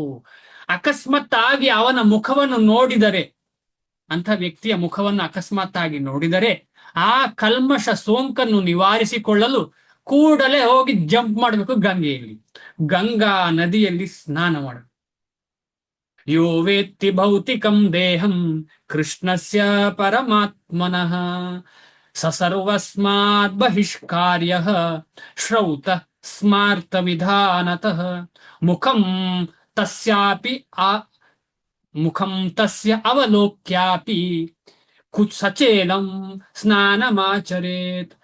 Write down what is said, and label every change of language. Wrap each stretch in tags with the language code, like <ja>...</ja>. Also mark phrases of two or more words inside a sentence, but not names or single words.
<kn>ಅಕಸ್ಮಾತ್ ಆಗಿ ಅವನ ಮುಖವನ್ನು ನೋಡಿದರೆ, ಅಂಥ ವ್ಯಕ್ತಿಯ ಮುಖವನ್ನು ಅಕಸ್ಮಾತ್ ಆಗಿ ನೋಡಿದರೆ ಆ ಕಲ್ಮಶ ಸೋಂಕನ್ನು ನಿವಾರಿಸಿಕೊಳ್ಳಲು ಕೂಡಲೇ ಹೋಗಿ ಜಂಪ್ ಮಾಡಬೇಕು ಗಂಗೆಯಲ್ಲಿ, ಗಂಗಾ ನದಿಯಲ್ಲಿ ಸ್ನಾನ ಮಾಡಬೇಕು.</kn> <sa>ಯೋ ವೇತ್ತಿ ಭೌತಿಕಂ ದೇಹಂ ಕೃಷ್ಣಸ್ಯ ಪರಮಾತ್ಮನಃ ಸರ್ವಸ್ಮಾತ್ ಬಹಿಷ್ಕಾರ್ಯ ಶ್ರೌತ ಸ್ಮಾರ್ಥ ವಿಧಾನತಃ. ಮುಖಂ ತಸ್ಯ ಅವಲೋಕ್ಯಾಪಿ ಸಚೇಲಂ ಸ್ನಾನಮಾಚರೇತ್.</sa>